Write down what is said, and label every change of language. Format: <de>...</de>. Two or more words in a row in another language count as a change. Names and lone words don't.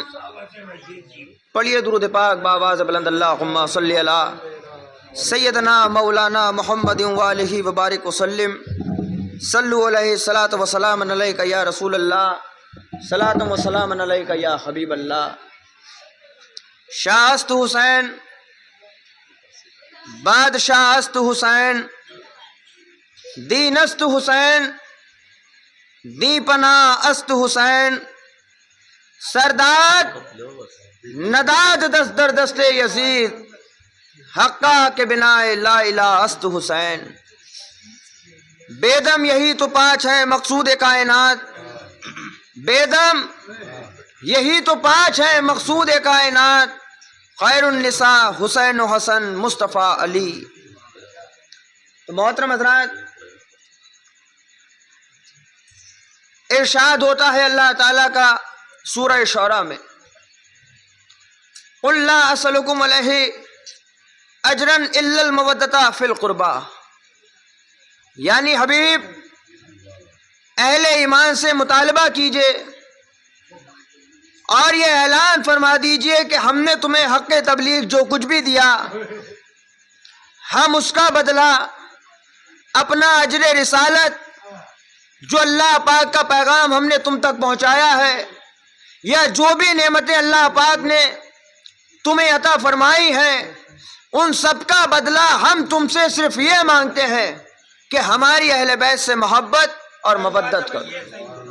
<ur>پڑھیے درود پاک بآواز بلند،</ur> <ar>اللہم صلی علی سیدنا مولانا محمد وآلہ وبارک وسلم۔ صلو علیہ الصلاۃ وسلام علیک یا رسول اللہ، صلاۃ وسلام علیک یا حبیب اللہ۔</ar> <fa>شاہ است حسین، بادشاہ است حسین، دین است حسین، دی پناہ است حسین۔ سرداد نداد دست در دست یزید، حقا کے بنا</fa> <ar>لا الہ</ar> <fa>است حسین۔</fa> <ur>بیدم یہی تو پانچ ہے مقصود کائنات، بیدم یہی تو پانچ ہے مقصود کائنات، خیر النساء حسین و حسن مصطفیٰ علی۔ تو محترم حضرات، ارشاد ہوتا ہے اللہ تعالیٰ کا سورہ شعراء میں،</ur> <ar>قُلْ لَا أَسْأَلُكُمْ عَلَيْهِ أَجْرًا إِلَّا الْمَوَدَّةَ فِي الْقُرْبَى،</ar> <ur>یعنی حبیب اہل ایمان سے مطالبہ کیجئے اور یہ اعلان فرما دیجئے کہ ہم نے تمہیں حق تبلیغ جو کچھ بھی دیا، ہم اس کا بدلہ اپنا اجر رسالت جو اللہ پاک کا پیغام ہم نے تم تک پہنچایا ہے، یا جو بھی نعمتیں اللہ پاک نے تمہیں عطا فرمائی ہیں، ان سب کا بدلہ ہم تم سے صرف یہ مانگتے ہیں کہ ہماری اہل بیت سے محبت اور مودت کرو۔</ur>